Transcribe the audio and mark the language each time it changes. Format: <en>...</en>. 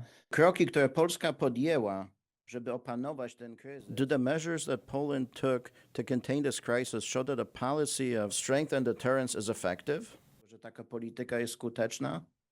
<pl>Kroki, które Polska podjęła, żeby opanować ten kryzys.</pl> <en>Do the measures that Poland took to contain this crisis show that a policy of strength and deterrence is effective?</en> <pl>Że taka polityka jest skuteczna?</pl>